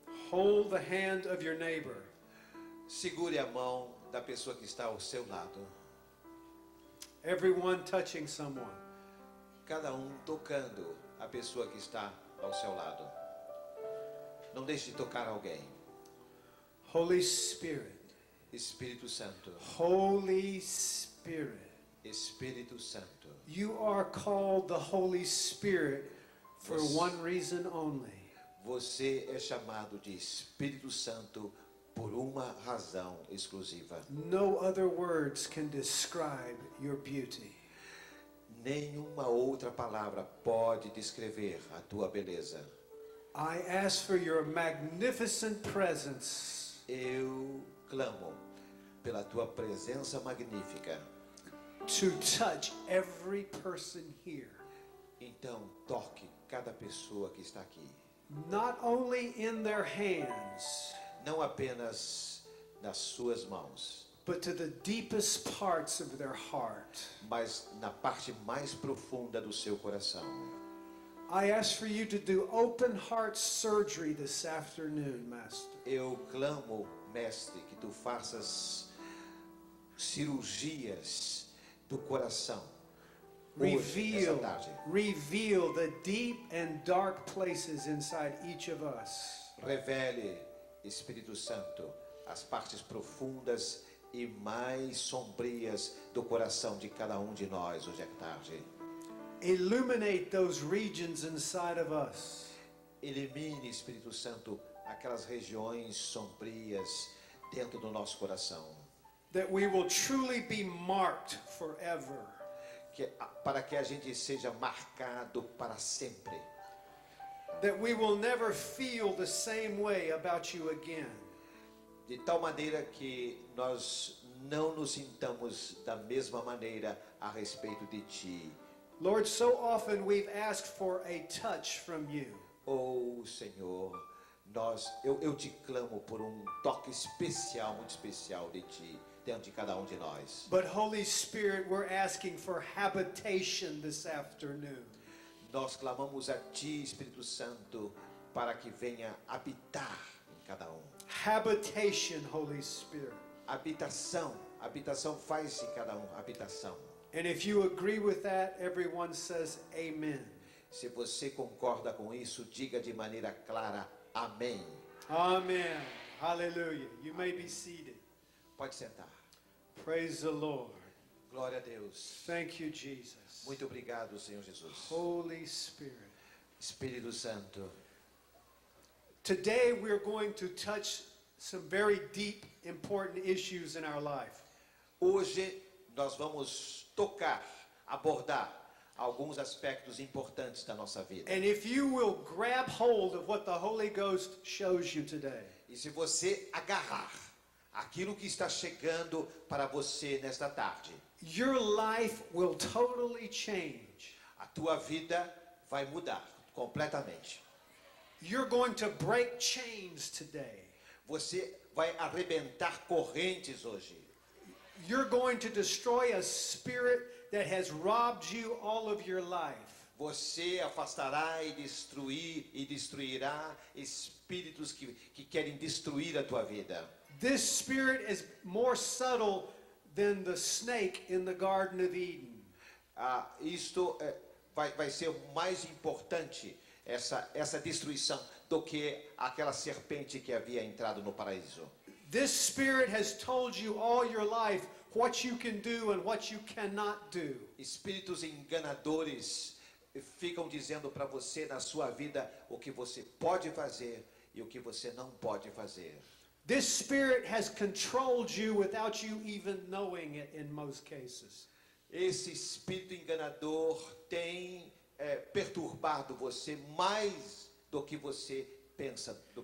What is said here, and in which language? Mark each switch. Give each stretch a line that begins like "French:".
English: Hold the hand of your neighbor.
Portuguese: Segure a mão da pessoa que está ao seu lado.
English: Everyone touching someone.
Portuguese: Cada tocando a pessoa que está ao seu lado. Não deixe de tocar alguém.
English: Holy Spirit.
Portuguese: Espírito Santo.
English: Holy Spirit.
Portuguese: Espírito Santo.
English: You are called the Holy Spirit for one reason only.
Portuguese: Você é chamado de Espírito Santo por uma razão exclusiva.
English: No other words can describe your beauty.
Portuguese: Nenhuma outra palavra pode descrever a tua beleza.
English: I ask for your magnificent presence.
Portuguese: Eu clamo pela tua presença magnífica.
English: To touch every person here.
Portuguese: Então, toque cada pessoa que está aqui.
English: Not only in their hands,
Portuguese: não apenas nas suas mãos,
English: but to the deepest parts of their heart.
Portuguese: Mas na parte mais profunda do seu coração.
English: I ask for you to do open heart surgery this afternoon, Master.
Portuguese: Eu clamo, mestre, que tu faças cirurgias do coração.
English: Reveal the deep and dark places inside each of us.
Portuguese: Revele, Espírito Santo, as partes profundas e mais sombrias do coração de cada de nós hoje à tarde.
English: Illuminate those regions inside of us.
Portuguese: Elimine, Espírito Santo, aquelas regiões sombrias dentro do nosso coração.
English: That we will truly be marked forever.
Portuguese: Para que a gente seja marcado para sempre.
English: That we will never feel the same way about you again.
Portuguese: De tal maneira que nós não nos sintamos da mesma maneira a respeito de ti.
English: Lord, so often we've asked for a touch from you.
Portuguese: Oh, Senhor, eu te clamo por toque especial, muito especial de ti. Dentro de cada de nós.
English: But Holy Spirit, we're asking for habitation this afternoon.
Portuguese: Nós clamamos a ti, Espírito Santo, para que venha habitar em cada
English: Habitation, Holy Spirit.
Portuguese: Habitação faz de cada habitação.
English: And if you agree with that, everyone says amen.
Portuguese: Se você concorda com isso, diga de maneira clara, amém.
English: Amen. Hallelujah. You may be seated.
Portuguese: Pode sentar.
English: Praise the Lord.
Portuguese: Glória a Deus.
English: Thank you, Jesus.
Portuguese: Muito obrigado, Senhor Jesus.
English: Holy Spirit.
Portuguese: Espírito Santo.
English: Today we're going to touch some very deep, important issues in our life.
Portuguese: Hoje nós vamos abordar alguns aspectos importantes da nossa vida.
English: And if you will grab hold of what the Holy Ghost shows you today.
Portuguese: E se você agarrar aquilo que está chegando para você nesta tarde,
English: your life will totally change.
Portuguese: A tua vida vai mudar completamente.
English: You're going to break chains today.
Portuguese: Você vai arrebentar correntes hoje.
English: You're going to destroy a spirit that has robbed you all of your life.
Portuguese: Você afastará e destruirá espíritos que querem destruir a tua vida.
English: This spirit is more subtle than the snake in the Garden of Eden.
Portuguese: Isto vai ser mais importante, essa destruição, do que aquela serpente que havia entrado no paraíso.
English: This spirit has told you all your life what you can do and what you cannot do.
Portuguese: Espíritos enganadores ficam dizendo para você na sua vida o que você pode fazer e o que você não pode fazer.
English: This spirit has controlled you without you even knowing it in most cases.
Portuguese: Esse espírito enganador tem perturbado você mais do que você pensa,